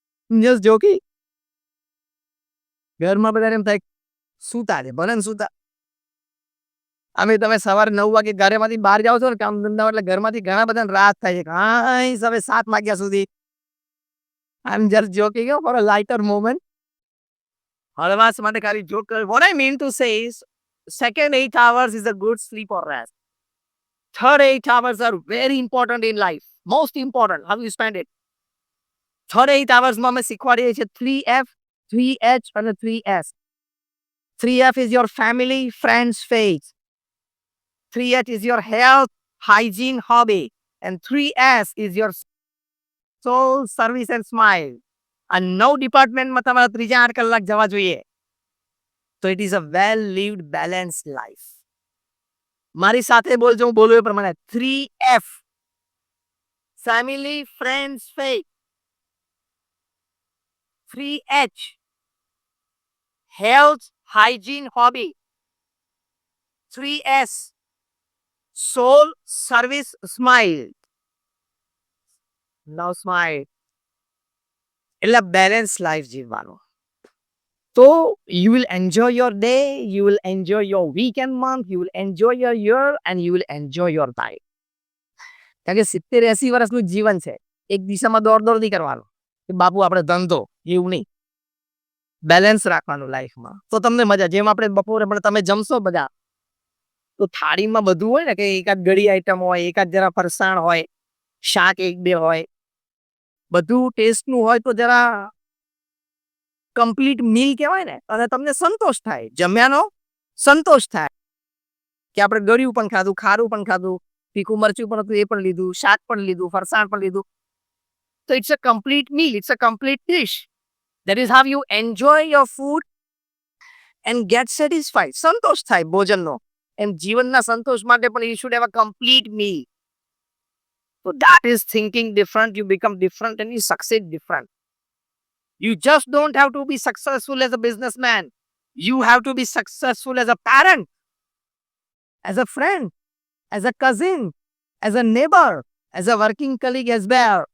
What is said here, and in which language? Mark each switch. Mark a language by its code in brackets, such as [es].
[en] Just જોકી. [gu] ઘરમાં બધાને એમ થાય સૂતા છે, ભલે ને સૂતા. અમે તમે સવારે 9 વાગે ઘરેમાંથી બહાર જાઓ છો ને કામ ધંધા, એટલે ઘરમાંથી ઘણા બધાને રાત થાય છે. હાઈ હવે 7 વાગ્યા સુધી. [en] I'm just joking for a lighter moment. [gu] હળવાશ માટે ખાલી જોક કર્યો. [en] What I mean to say is, second 8 hours is a good sleep or rest. Third 8 hours are very important in life. Most important. How you spend it. Third 8 hours [gu] માં અમે શીખવાડીએ છીએ 3F, 3H અને 3S. [en] 3F is your family, friends, faith. 3H is your health, hygiene, hobby. And 3S is your soul, service and smile. [gu] આ 9 ડિપાર્ટમેન્ટમાં તમારા ત્રીજા 8 કલાક જવા જોઈએ. [en] તો it is a well lived balanced life. [gu] મારી સાથે બોલજો, હું બોલું એ પ્રમાણે. [en] 3F. Family, friends, faith. 3H. health, hygiene, hobby. 3S. soul, service, smile. Now smile. [gu] એટલે બેલેન્સ લાઈફ જીવવાનું. [en] તો you will enjoy your day, you will enjoy your weekend month, you will enjoy your year and you will enjoy your life. [gu] કારણ કે 70-80 વર્ષનું જીવન છે. એક દિશામાં દોડ નહીં કરવાનું કે બાપુ આપણે ધંધો, એવું નહીં. બેલેન્સ રાખવાનું લાઈફમાં તો તમને મજા. જેમ આપણે બપોરે પણ તમે જમશો બધા તો થાળીમાં બધું હોય ને, કે એકાદ ગળી આઈટમ હોય, એકાદ જરા ફરસાણ હોય, શાક 1-2 હોય, બધું ટેસ્ટનું હોય તો જરા કમ્પ્લીટ મીલ કહેવાય ને, અને તમને સંતોષ થાય. જમ્યાનો સંતોષ થાય કે આપણે ગળ્યું પણ ખાધું, ખારું પણ ખાધું, તીખું મરચું પણ હતું એ પણ લીધું, શાક પણ લીધું, ફરસાણ પણ લીધું. [en] તો it's a complete meal, it's a complete dish. That is how you enjoy your food and get satisfied. [gu] સંતોષ થાય ભોજનનો. એમ જીવનના સંતોષ માટે પણ [en] you should have a complete meal. So that is thinking different, you become different and you succeed different. You just don't have to be successful as a businessman. You have to be successful as a parent, as a friend, as a cousin, as a neighbor, as a working colleague as well.